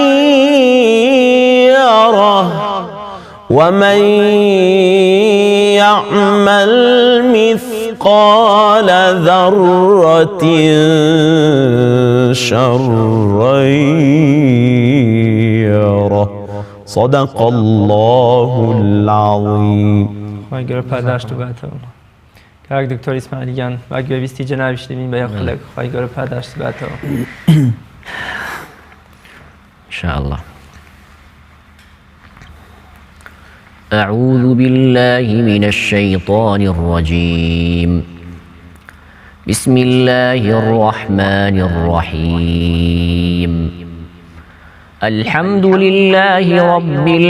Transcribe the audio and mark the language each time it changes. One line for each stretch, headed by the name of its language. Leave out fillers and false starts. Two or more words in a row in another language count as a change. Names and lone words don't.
Arabic: يره ومن يعمل مثقال ذرة شرا يره صدق الله العظيم.
Central Kurdish: کاک دکتۆر ئیسماعیلیان با گوێبیستی جەنابیش دەبین بە یەقلێک خی گەورە پاداشت باتەوە
Arabic: إنشاء الله. أعوذ بالله من الشيطان الرجيم بسم الله الرحمن الرحيم الحمد لله رب